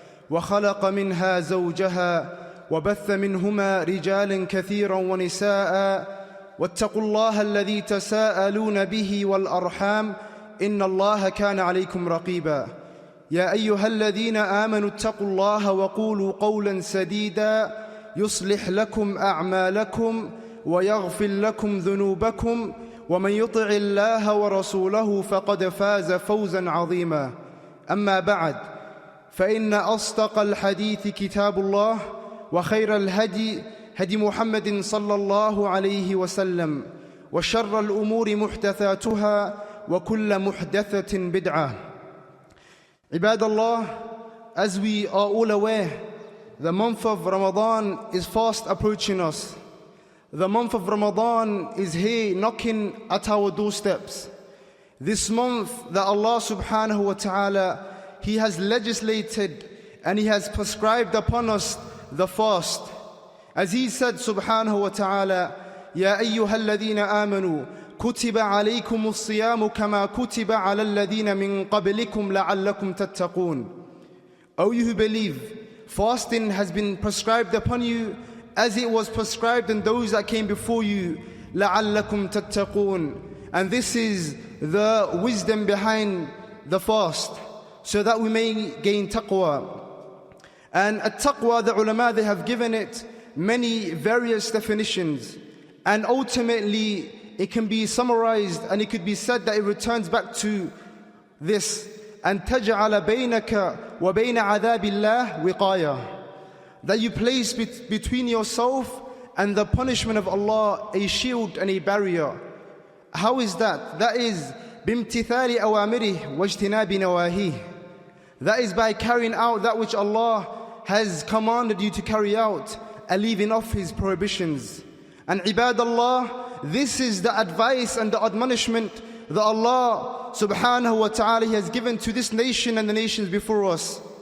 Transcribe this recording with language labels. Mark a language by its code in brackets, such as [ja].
[ar] وخلق منها زوجها وبث منهما رجالا كثيرا ونساء واتقوا الله الذي تساءلون به والأرحام إن الله كان عليكم رقيبا يا أيها الذين آمنوا اتقوا الله وقولوا قولا سديدا يصلح لكم أعمالكم ويغفر لكم ذنوبكم ومن يطع الله ورسوله فقد فاز فوزا عظيما أما بعد فإن أصدق الحديث كتاب الله وخير الهدي هدي محمد صلى الله عليه وسلم وشر الأمور محدثاتها وكل محدثة بدعة. [en] عباد Allah, as we are all aware, the month of Ramadan is fast approaching us. The month of Ramadan is here knocking at our doorsteps. This month that Allah subhanahu wa ta'ala, He has legislated and He has prescribed upon us the fast. As He said subhanahu wa ta'ala, [ar] يَا أَيُّهَا الَّذِينَ آمَنُوا كُتِبَ عَلَيْكُمُ الصِّيَامُ كَمَا كُتِبَ عَلَى الَّذِينَ مِن قَبْلِكُمْ لَعَلَّكُمْ تَتَّقُونَ. [en] O you who believe, fasting has been prescribed upon you as it was prescribed in those that came before you, [ar] لَعَلَّكُمْ تَتَّقُونَ. [en] And this is the wisdom behind the fast, so that we may gain taqwa. And at-taqwa, the ulama, they have given it many various definitions, and ultimately it can be summarized and it could be said that it returns back to this: [ar] أَن تَجْعَلَ بَيْنَكَ وَبَيْنَ عَذَابِ اللَّهِ وِقَايَةً. [en] That you place between yourself and the punishment of Allah a shield and a barrier. How is that? That is [ar] بِامْتِثَالِ أَوَامِرِهِ وَاجْتِنَابِ نَوَاهِهِ. [en] That is by carrying out that which Allah has commanded you to carry out and leaving off His prohibitions. And ibadallah, this is the advice and the admonishment that Allah subhanahu wa ta'ala has given to this nation and the nations before us.